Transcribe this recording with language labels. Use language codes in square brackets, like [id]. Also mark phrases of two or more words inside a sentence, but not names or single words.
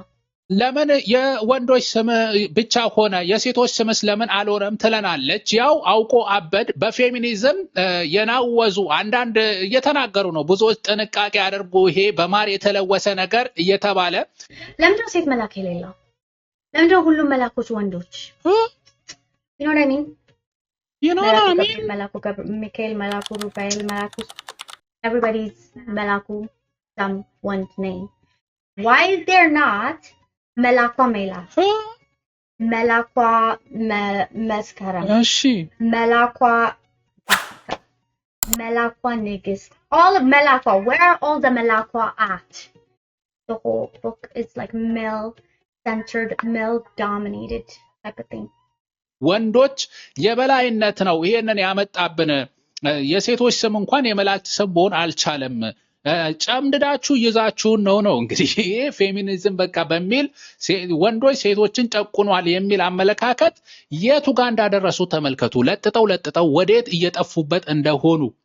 [am] ለምን የወንዶች ስም ብቻ ሆነ የሴቶች ስምስ ለምን አልሆነም ትለናለች። ያው አውቆ አበድ በፌሚኒዝም የናወዙ አንዳንድ እየተናገሩ ነው። ብዙዎች ጥንቃቄ አድርጉ፣ ይሄ በማር የተለወሰ ነገር እየተባለ ለምንድነው ሴት መላክ የሌለው? ለምንድነው ሁሉም መላኮች ወንዶች? ሚካኤል መላኩ፣ ሩፋኤል መላኩ everybody's መላኩ [en] someone's name. Why is there not [am] መላኳ ሜላት፣ መላኳ መስከረም፣ መላኳ መላኳ ንግስት? [en] All of መላኳ, where are all the መላኳ at? The whole book is like male centered, male dominated type of thing. [am] ወንዶች የበላይነት ነው ይሄንን ያመጣብን። የሴቶች ስም እንኳን የመላእክት ስም መሆን አልቻለም። ጨምድዳችሁ ይዛችሁን ነው እንግዲህ ይሄ ፌሚኒዝም በቃ በሚል ወንዶች ሴቶችን ጨቁኗል የሚል አመለካከት የቱ ጋር እንዳደረሱ ተመልከቱ። ለጥጠው ወዴት እየጠፉበት እንደሆኑ